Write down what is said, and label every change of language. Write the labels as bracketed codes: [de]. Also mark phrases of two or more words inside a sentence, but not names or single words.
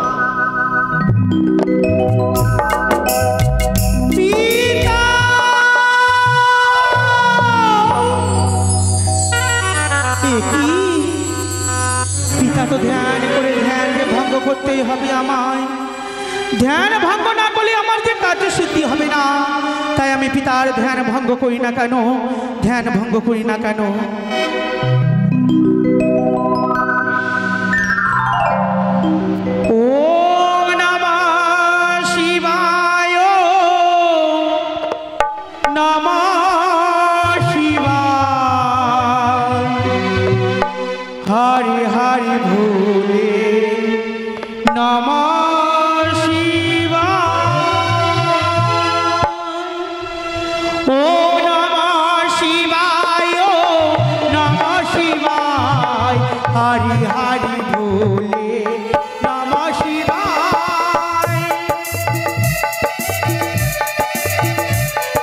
[bn] পিতা, পিতা তো ধ্যান করে ধ্যান যে ভঙ্গ করতেই হবে আমায়, ধ্যান ভঙ্গ না করলে আমার যে কার্য সিদ্ধি হবে না। তাই আমি পিতার ধ্যান ভঙ্গ করি না কেন, ধ্যান ভঙ্গ করি না কেন। [sa] ওম নমঃ শিবায়, নমঃ শিবায়, হরি হরি ভোলে নমঃ শিবায়। ওম নমঃ শিবায়, নমঃ শিবায়, হরি হরি ভোলে নমঃ শিবায়।